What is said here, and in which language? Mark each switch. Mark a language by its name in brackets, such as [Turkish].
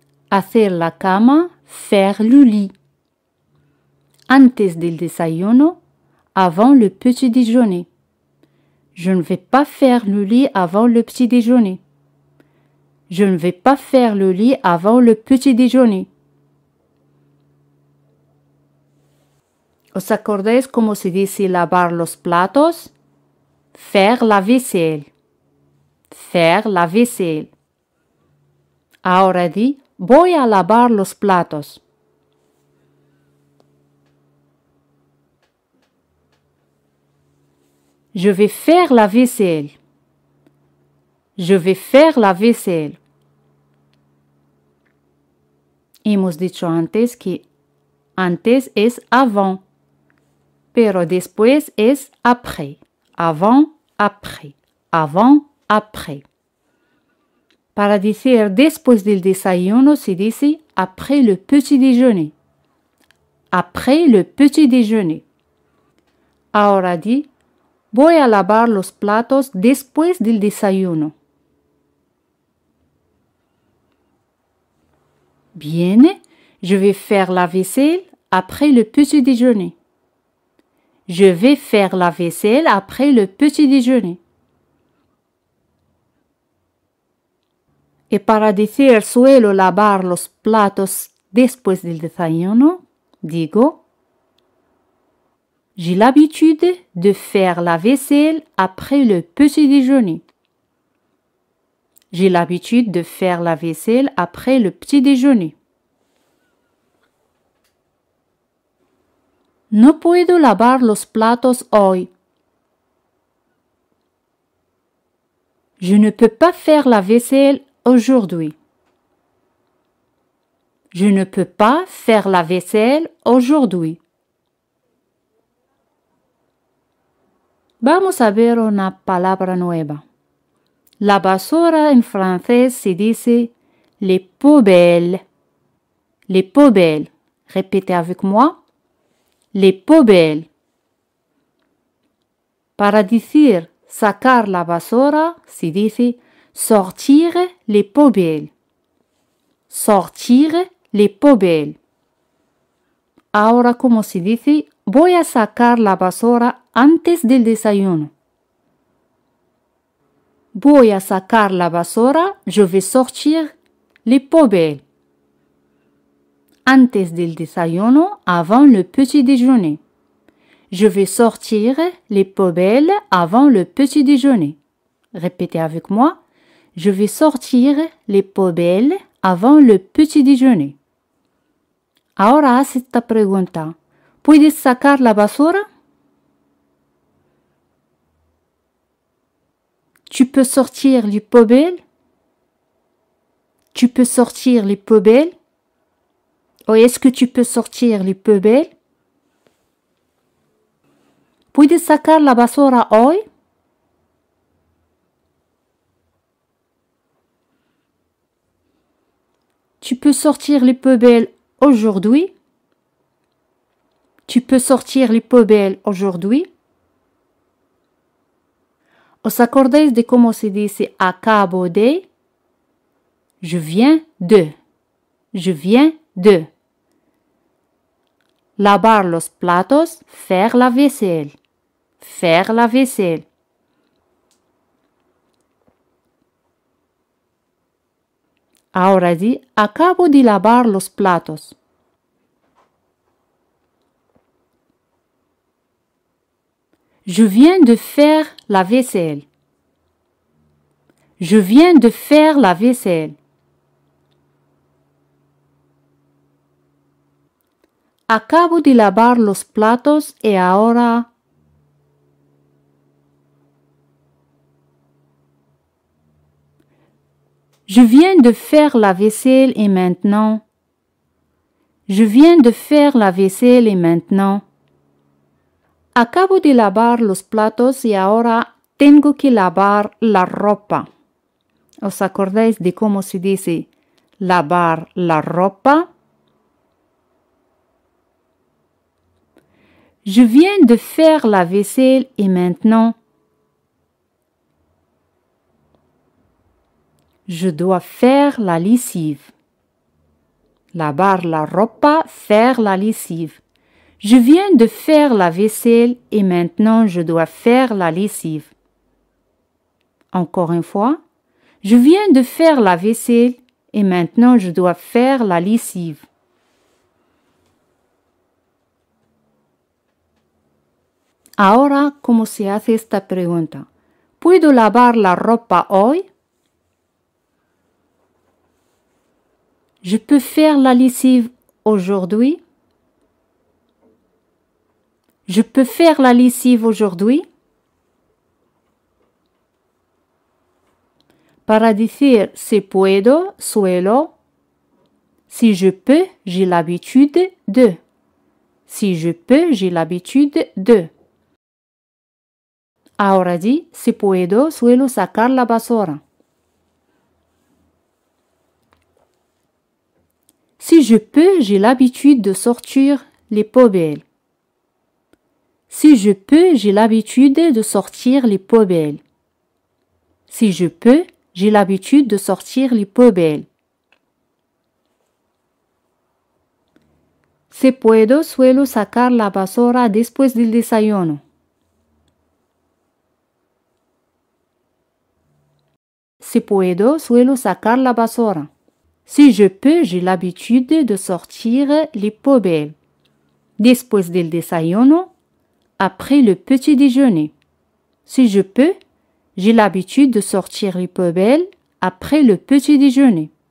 [Spanish] Hacer la cama, [French] faire le lit. [Spanish] Antes del desayuno, [French] avant le petit déjeuner. Je ne vais pas faire le lit avant le petit déjeuner. Je ne vais pas faire le lit avant le petit déjeuner. [Spanish] ¿Os acordáis cómo se dice lavar los platos? [French] Faire la vaisselle. Faire la vaisselle. [Spanish] Ahora di, voy a lavar los platos. [French] Je vais faire la vaisselle. Je vais faire la vaisselle. [Spanish] Hemos dicho antes que antes es avant, pero después es après. [French] Avant, après. Avant, après. [Spanish] Para decir después del desayuno se dice [French] après le petit déjeuner. Après le petit déjeuner. [Spanish] Ahora di, voy a lavar los platos después del desayuno. [French] Bien, je vais faire la vaisselle après le petit déjeuner. Je vais faire la vaisselle après le petit déjeuner. [Spanish] Y para decir suelo lavar los platos después del desayuno, digo, [French] j'ai l'habitude de faire la vaisselle après le petit déjeuner. J'ai l'habitude de faire la vaisselle après le petit déjeuner. [Spanish] No puedo lavar los platos hoy. [French] Je ne peux pas faire la vaisselle aujourd'hui. Je ne peux pas faire la vaisselle aujourd'hui. [Spanish] Vamos a ver una palabra nueva. La basura en francés se dice [French] les poubelles. Les poubelles. Répétez avec moi. Les poubelles. [Spanish] Para decir sacar la basura se dice [French] sortir les poubelles. Sortir les poubelles. [Spanish] Ahora, ¿cómo se dice? Voy a sacar la basura antes del desayuno. Voy a sacar la basura, [French] je vais sortir les poubelles. [Spanish] Antes del desayuno, [French] avant le petit déjeuner. Je vais sortir les poubelles avant le petit déjeuner. Répétez avec moi. Je vais sortir les poubelles avant le petit déjeuner. [Spanish] Ahora haz esta pregunta. ¿Puedes sacar la basura? [French] Tu peux sortir les poubelles? Tu peux sortir les poubelles? Ou est-ce que tu peux sortir les poubelles? [Spanish] ¿Puedes sacar la basura hoy? [French] Tu peux sortir les poubelles aujourd'hui? Tu peux sortir les poubelles aujourd'hui? [Spanish] ¿Os acordáis de cómo se dice acabo de? [French] Je viens de. Je viens de. [Spanish] Lavar los platos, [French] faire la vaisselle. Faire la vaisselle. [Spanish] Ahora di, acabo de lavar los platos. [French] Je viens de faire la vaisselle. Je viens de faire la vaisselle. [Spanish] Acabo de lavar los platos y ahora... [French] Je viens de faire la vaisselle et maintenant... Je viens de faire la vaisselle et maintenant... [Spanish] Acabo de lavar los platos y ahora tengo que lavar la ropa. ¿Os acordáis de cómo se dice lavar la ropa? [French] Je viens de faire la vaisselle et maintenant je dois faire la lessive. [Spanish] Lavar la ropa, [French] faire la lessive. Je viens de faire la vaisselle et maintenant je dois faire la lessive. Encore une fois, Je viens de faire la vaisselle et maintenant je dois faire la lessive. [Spanish] Ahora, ¿cómo se hace esta pregunta? ¿Puedo lavar la ropa hoy? [French] Je peux faire la lessive aujourd'hui? Je peux faire la lessive aujourd'hui? [Spanish] Para decir si puedo, suelo. [French] Si je peux, j'ai l'habitude de. Si je peux, j'ai l'habitude de. [Spanish] Ahora di, si puedo, suelo sacar la basura. [French] Si je peux, j'ai l'habitude de sortir les poubelles. Si je peux, j'ai l'habitude de sortir les poubelles. Si je peux, j'ai l'habitude de sortir les poubelles. [Spanish] Si puedo, suelo sacar la basura después del desayuno. Si puedo, suelo sacar la basura. [French] Si je peux, j'ai l'habitude de sortir les poubelles. [Spanish] Después del desayuno, [French] après le petit déjeuner. Si je peux, j'ai l'habitude de sortir les poubelles après le petit déjeuner.